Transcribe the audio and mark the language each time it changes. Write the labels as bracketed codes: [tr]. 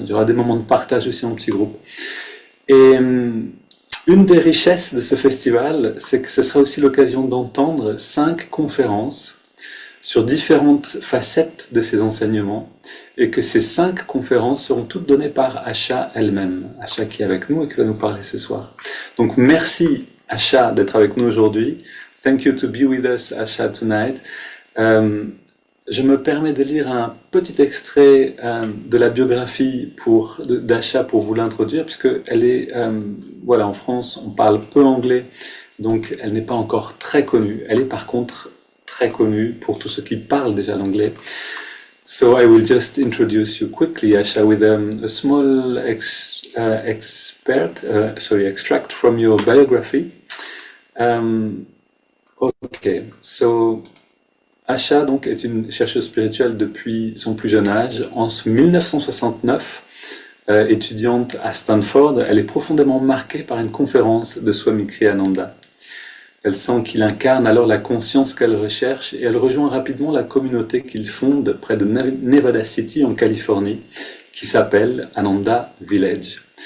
[fr] Il y aura des moments de partage aussi en petits groupes. Et une des richesses de ce festival, c'est que ce sera aussi l'occasion d'entendre 5 conférences sur différentes facettes de ces enseignements, et que ces 5 conférences seront toutes données par Asha elle-même, Asha qui est avec nous et qui va nous parler ce soir. Donc merci Asha d'être avec nous aujourd'hui. [en] Thank you to be with us, Asha, tonight. [fr] Je me permets de lire un petit extrait de la biographie d'Asha pour vous l'introduire, puisque elle est, voilà, en France, on parle peu anglais, donc elle n'est pas encore très connue. Elle est par contre très connue pour tous ceux qui parlent déjà l'anglais. [en] So I will just introduce you quickly, Asha, with a small extract from your biography. [fr] Okay, so Asha donc est une chercheuse spirituelle depuis son plus jeune âge. En 1969, étudiante à Stanford, elle est profondément marquée par une conférence de Swami Kriyananda. Elle sent qu'il incarne alors la conscience qu'elle recherche et elle rejoint rapidement la communauté qu'il fonde près de Nevada City en Californie, qui s'appelle Ananda Village.